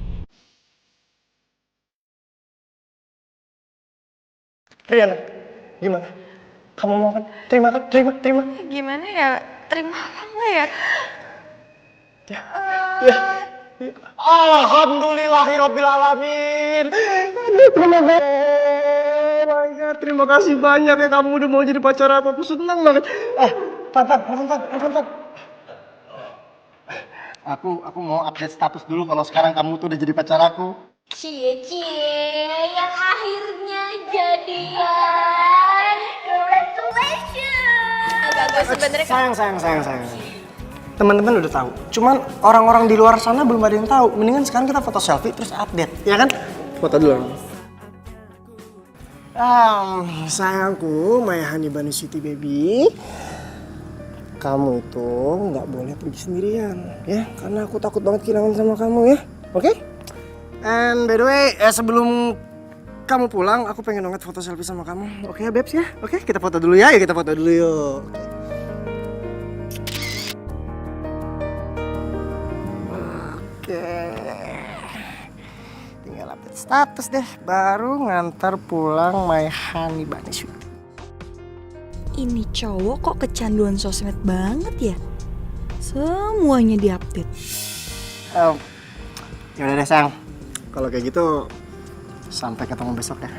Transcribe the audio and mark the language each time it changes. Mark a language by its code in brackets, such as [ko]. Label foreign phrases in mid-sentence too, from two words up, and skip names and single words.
[id] Riana, gimana? Kamu mau kan? Terima. Gimana ya? Terima apa enggak ya? Ya. Alhamdulillahirobbilalamin. Terima kasih. [en] Oh my God, [id] terima kasih banyak ya kamu udah mau jadi pacar aku. Aku senang banget. Pan. Aku mau update status dulu kalau sekarang kamu tuh udah jadi pacar aku. Cie, yang akhirnya jadian. Congratulations. Agak gue sebenernya Sayang. Teman-teman udah tahu. Cuman orang-orang di luar sana belum ada yang tahu. Mendingan sekarang kita foto selfie terus update, ya kan? Foto dulu. Sayangku, [en] my honey bunny sweetie baby. [id] Kamu itu nggak boleh pergi sendirian, ya? Karena aku takut banget kehilangan sama kamu, ya. Oke? [en] And by the way, [id] sebelum kamu pulang, aku pengen banget foto selfie sama kamu. Oke ya, Babes ya? Oke, kita foto dulu ya. Yuk kita foto dulu yuk. Oke. Tinggal update status deh, baru ngantar pulang [en] my honey bunny sweetie. [id] Ini cowok kok kecanduan sosmed banget ya? Semuanya diupdate. Ya udah deh, sayang. Kalau kayak gitu, sampai ketemu besok ya.